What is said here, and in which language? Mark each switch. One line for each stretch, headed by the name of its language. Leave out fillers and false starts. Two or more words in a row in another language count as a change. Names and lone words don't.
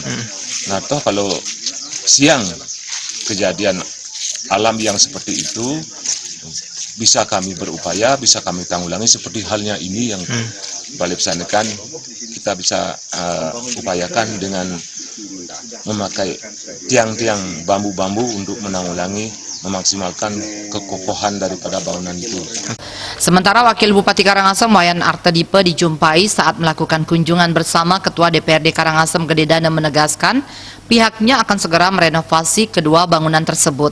Indonesian: Nah, toh kalau siang kejadian alam yang seperti itu bisa kami berupaya, bisa kami tanggulangi seperti halnya ini yang Balai Pesanakan kita bisa upayakan dengan memakai tiang-tiang bambu-bambu untuk menanggulangi, memaksimalkan kekokohan daripada bangunan itu. Sementara Wakil Bupati Karangasem Wayan Artedipe dijumpai saat melakukan kunjungan bersama Ketua DPRD Karangasem Gede Dana menegaskan pihaknya akan segera merenovasi kedua bangunan tersebut.